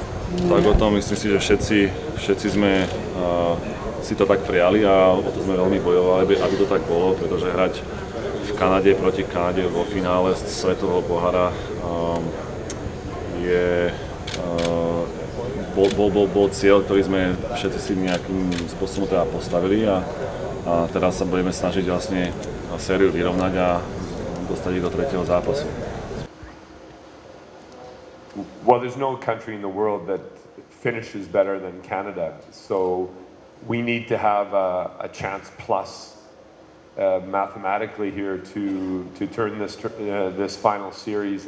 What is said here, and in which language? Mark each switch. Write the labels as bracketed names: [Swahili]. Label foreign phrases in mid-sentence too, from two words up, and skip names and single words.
[Slovak] Tak o tom myslím si, že všetci sme si to tak prijali a o to sme veľmi bojovali, aby to tak bolo, pretože hrať v Kanade proti Kanade vo finále Svetového pohára bol cieľ, ktorý sme všetci si nejakým spôsobom teda postavili a teraz sa budeme snažiť vlastne sériu vyrovnať a dostať ich do tretieho zápasu. [English] Well, there's no country in the world that finishes better than Canada, so we need to have a chance plus mathematically here to turn this final series.